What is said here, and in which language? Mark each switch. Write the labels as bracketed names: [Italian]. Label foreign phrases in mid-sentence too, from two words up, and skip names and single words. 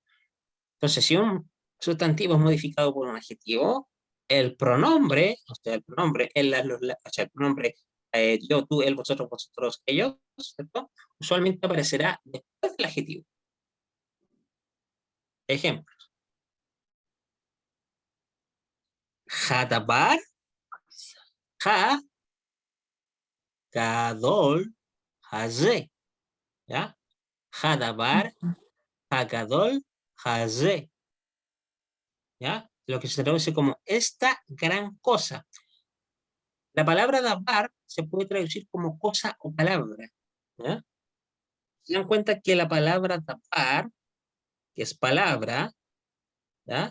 [Spanish] Entonces, si un sustantivo es modificado por un adjetivo, el pronombre, o sea, el pronombre, el pronombre yo, tú, él, vosotros, vosotros, ellos, ¿cierto? Usualmente aparecerá después del adjetivo. [Hebrew] Ejemplo. הדבר, ה, גדול, הזה. ¿Ya? הדבר, הגדול, הזה. [Spanish] ¿Ya? Lo que se traduce como esta gran cosa. La palabra dabar se puede traducir como cosa o palabra. ¿Ya? Se dan cuenta que la palabra dabar, que es palabra, ¿ya?